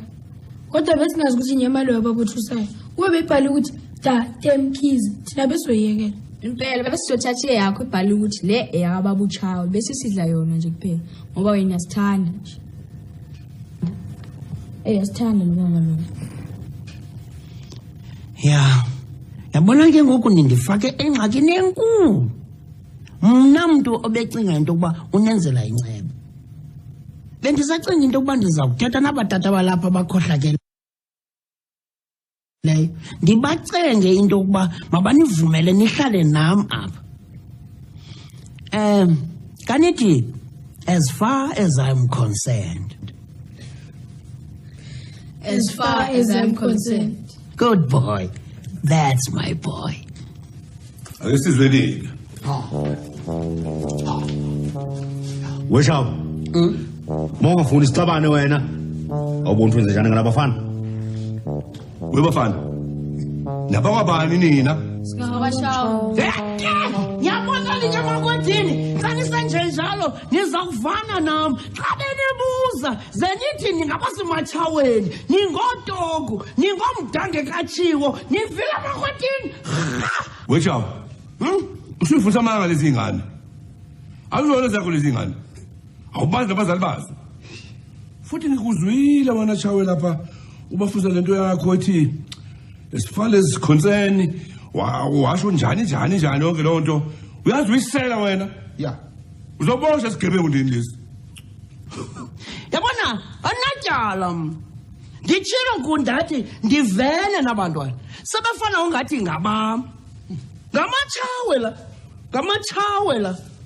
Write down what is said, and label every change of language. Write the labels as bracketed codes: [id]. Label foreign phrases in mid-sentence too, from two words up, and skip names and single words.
[zu] Kodwa besingazi ukuthi inyama leyo ababuthusayo. Kube bebhala ukuthi Temkhize thina besoyekela. Impela bese siyothatha yakho ibhala ukuthi le eyakababuchawe bese sidla yona nje kuphela ngoba wena uyasithanda nje. Sithanda lona lona. [xh] Yabona ke ngoku nindifake engxakini enkulu mna mntu obecinga into yokuba unenzela inceba bendisacinga into yokuba ndiza kuthetha nabatata balapha bakhohlakeleyo ndibacenge into yokuba mabanivumele nihlale nam apha kanithi [en] as far as I'm concerned As far as I'm concerned. Good boy. That's my boy. [xh] Akesizweni weshawo mongafuni isixabane wena awubona wenze njani ngalabafana webafana nabakwabani nina [zu] Singabashawo. [xh] Yabona linyamakodini xa nisenje njalo niza kuvana nam xa benibuza ze nithi ningabasimatshaweni ningotogu ningomdange katshiwo nivile emakodini [zu] weshawo usifundisa amanga lezi ngane azona zakho lezi ngane awubazi abazali bazo futhi ngikuzwile wena Chawe lapha ubafuza lento yakho ethi [en] as far as concern [zu] washo njani yonke lonto uyazi uyisela wena uzobosha sigebengu ndini lesi [xh] yabona anatyala nditshilo kundathi ndivele nabantwana sebefana ungathi ngabam ngamatshawe la